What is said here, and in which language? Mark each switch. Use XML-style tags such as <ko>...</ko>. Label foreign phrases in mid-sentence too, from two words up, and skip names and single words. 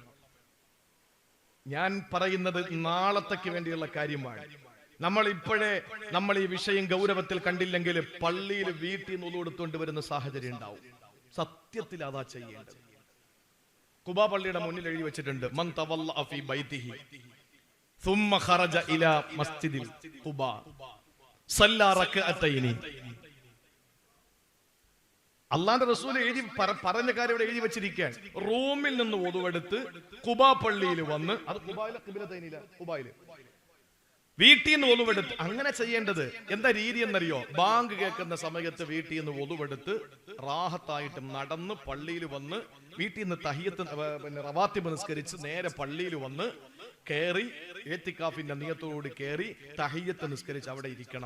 <ml>ഞാൻ പറയുന്നത് നാളത്തേക്ക് വേണ്ടിയുള്ള കാര്യമാണ്. നമ്മൾ ഈ വിഷയം ഗൗരവത്തിൽ കണ്ടില്ലെങ്കിൽ പള്ളിയിൽ വീട്ടിൽ നിന്ന് ഒളു കൊടുത്തുകൊണ്ട് വരുന്ന സാഹചര്യം ഉണ്ടാവും. സത്യത്തിൽ അതാ ചെയ്യേണ്ടത്. ഖുബാ പള്ളിയുടെ മുന്നിൽ എഴുതി വെച്ചിട്ടുണ്ട്,</ml> <ar>من توضأ في بيته ثم خرج الى مسجد قباء صلى ركعتين.</ar> <ml>അള്ളാന്റെ റസൂൽ പറഞ്ഞ കാര്യം ഇവിടെ എഴുതി വെച്ചിരിക്കാൻ. റൂമിൽ നിന്ന് ഒതുവെടുത്ത് ഖുബാ പള്ളിയിൽ വന്ന്, അത് ഖുബായില് വീട്ടിൽ നിന്ന് ഒതുവെടുത്ത് അങ്ങനെ ചെയ്യേണ്ടത്. എന്താ രീതി എന്നറിയോ? ബാങ്ക് കേൾക്കുന്ന സമയത്ത് വീട്ടിൽ നിന്ന് ഒതുവെടുത്ത് റാഹത്തായിട്ട് നടന്ന് പള്ളിയിൽ വന്ന് വീട്ടിൽ നിന്ന് തഹിയ്യത്ത് റവാത്തിബ് നിസ്കരിച്ച് നേരെ പള്ളിയിൽ വന്ന് കയറി ഏത്തിക്കാഫിന്റെ നിയത്തോടുകൂടി കയറി തഹിയ്യത്ത് നിസ്കരിച്ച് അവിടെ ഇരിക്കണം.</ml>